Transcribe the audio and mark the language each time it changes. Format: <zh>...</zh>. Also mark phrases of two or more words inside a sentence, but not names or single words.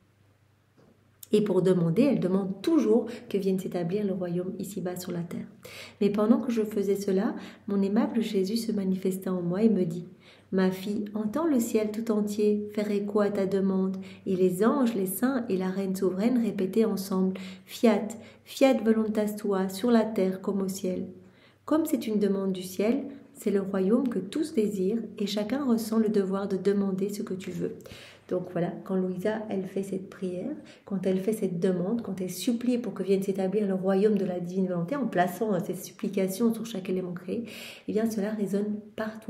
<fr>Et pour demander, elle demande toujours que vienne s'établir le royaume ici-bas sur la terre. Mais pendant que je faisais cela, mon aimable Jésus se manifesta en moi et me dit « Ma fille, entends le ciel tout entier faire écho à ta demande. » Et les anges, les saints et la reine souveraine répétaient ensemble «</fr> <la>Fiat, fiat voluntas tua,</la> <fr>sur la terre comme au ciel. » Comme c'est une demande du ciel, c'est le royaume que tous désirent et chacun ressent le devoir de demander ce que tu veux. Donc voilà, quand Louisa, elle fait cette prière, quand elle fait cette demande, quand elle supplie pour que vienne s'établir le royaume de la divine volonté, en plaçant ces supplications sur chaque élément créé, eh bien cela résonne partout.</fr>